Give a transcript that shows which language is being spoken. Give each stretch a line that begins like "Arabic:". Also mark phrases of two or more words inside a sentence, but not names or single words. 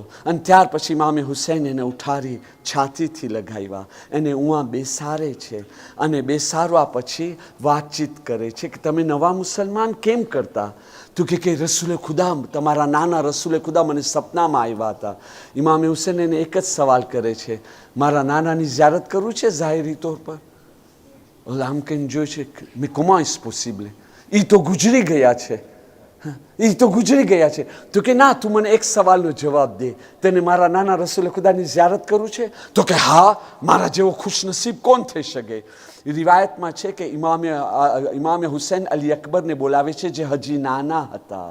Gujarati: અને ત્યાર પછી ઇમામે હુસૈન એને ઉઠાડી છાતીથી લગાવ્યા, એને ઉઆ બેસારે છે અને બેસારવા પછી વાતચીત કરે છે કે તમે નવા મુસલમાન કેમ કરતા? તું કે રસૂલે ખુદા, તમારા નાના રસૂલે ખુદા મને સપનામાં આવ્યા હતા. ઇમામે હુસૈન એને એક જ સવાલ કરે છે, મારા નાનાની ઝિયારત કરવું છે ઝાહિરી તौर પર? આમ કહીને જોઈ છે, મેં
French: comment est possible,
Gujarati: એ તો ગુજરી ગયા છે, એ તો ગુજરી ગયા છે. તો કે ના, તું મને એક સવાલનો જવાબ દે, તને મારા નાના રસૂલે ખુદાની ઝિયારત કરવું છે? તો કે હા, મારા જેવો ખુશનસીબ કોણ થઈ શકે? રિવાયતમાં છે કે ઇમામે હુસૈન અલી અકબરને બોલાવે છે, જે હજી નાના હતા.